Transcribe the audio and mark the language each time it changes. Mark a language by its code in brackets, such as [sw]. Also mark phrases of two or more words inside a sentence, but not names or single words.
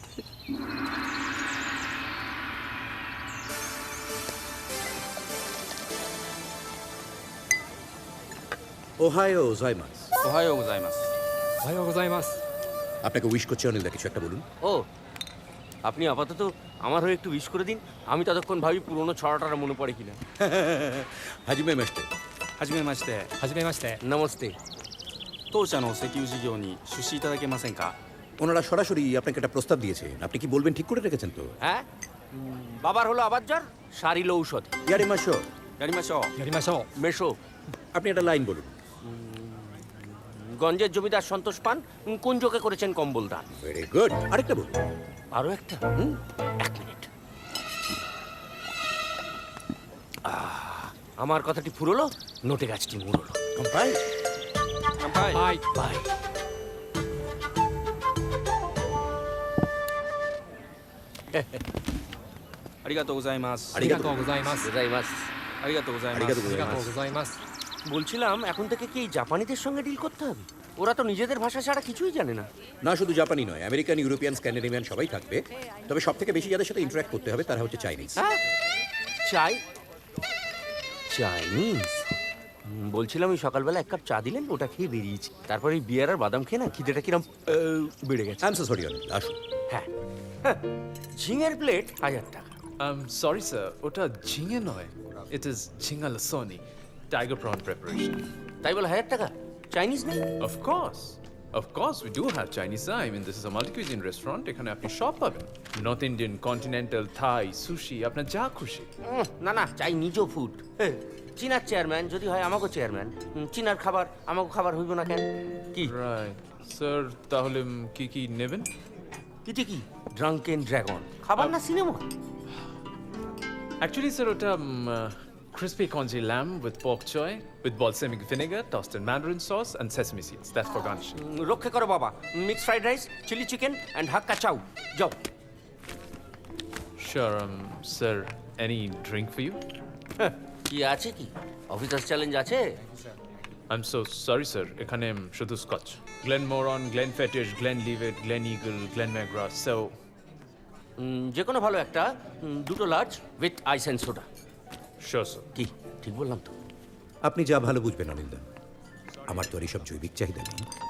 [ja] おはようございますおはようございますおはようございます [bn] আপনাকে উইশ করছে অনিলদা কিছু একটা বলুন ও আপনি আপাতত আমার হয়ে একটু উইশ করে দিন আমি ততক্ষণ ভাবি পুরোনো ছড়াটা মনে পড়ে কিনা [ja] はじめましてはじめましてはじめまして [bn] নমস্তে [ja] 当社の石油事業に出資いただけませんか [bn] ওনারা সরাসরি আপনাকে একটা প্রস্তাব দিয়েছেন আপনি কি বলবেন ঠিক করে রেখেছেন তো হ্যাঁ বাবার হলো আবার জ্বর সারিল ঔষধ [ja] やりましょうやりましょうやりましょう মেশো [bn] আপনি একটা লাইন বলুন গঞ্জের জমিদার সন্তোষ পান কোন যোগে করেছেন কম্বল দান [en] very good [bn] আরেকটা বলুন আরো একটা এক মিনিট আমার কথাটি ফুরলো নোটে গাছটি মুড়লো বাই বাই বাই বাই [ja] ありがとうございますありがとうございますございますありがとうございますありがとうございますありがとうございます [bn] বলছিলাম এখন থেকে কি এই জাপানিদের সঙ্গে ডিল করতে হবে ওরা তো নিজেদের ভাষা ছাড়া কিছুই জানে না না শুধু জাপানি নয় আমেরিকান ইউরোপিয়ান স্ক্যান্ডিনেভিয়ান সবাই থাকবে তবে সব থেকে বেশি যাদের সাথে ইন্টারঅ্যাক্ট করতে হবে তারা হচ্ছে চাইনিজ হ্যাঁ চাই চাইনিজ বলছিলাম ওই সকালবেলা এক কাপ চা দিলেন ওটা খেয়ে বেরিয়েছি তারপরে এই বিয়ার আর বাদাম খেয়ে না খিদেটা কিরম বেড়ে গেছে [en] I am so sorry [bn] আসুন হ্যাঁ ঝিঙের প্লেট 1000 টাকা। সরি স্যার, ওটা ঝিঙে নয়, [en] it is [bn] ঝিঙ্গা লসনি, [en] tiger prawn preparation. [bn] তাই বলে 1000 টাকা? চাইনিজ নেই? [en] Of course, we do have Chinese. I mean, this is a multi-cuisine restaurant. [bn] এখানে আপনি সব পাবেন, [en] North Indian, [bn] কন্টিনেন্টাল, থাই, সুশি, আপনার যা খুশি। না না, চাই নিজ ফুড। চীনার চেয়ারম্যান যদি হয় আমাকে চেয়ারম্যান, চীনার খাবার আমাকে খাবার হইব না কেন? কি রাইট স্যার, তাহলে কি কি নেবেন? কিটি কি ড্রাঙ্কেন ড্রাগন খাবার না সিনেমা? [en] Actually, sir, ওটা crispy congee lamb with pork choy, with balsamic vinegar, tossed in mandarin sauce, and sesame seeds. That's for garnishing. [bn] রক্ষে করো বাবা। [en] mixed fried rice, chilli chicken and Hakka chow. [bn] যাও। [en] Sure, sir, any drink for you? [bn] কি আছে কি? অফিসার চ্যালেঞ্জ আছে? [en] I'm so sorry, sir. [bn] এখানে শুধু স্কচ। [en] Glenmorangie, Glenfiddich, Glenlivet, Gleneagle, Glenmagra. So, [bn] যে কোনো ভালো একটা, দুটো [en] large with ice and soda. Sure, sir. [bn] কি ঠিক বললাম তো? আপনি যা ভালো বুঝবেন অনিন্দা, আমার তো আর এইসব জৈবিক চাহিদা নেই।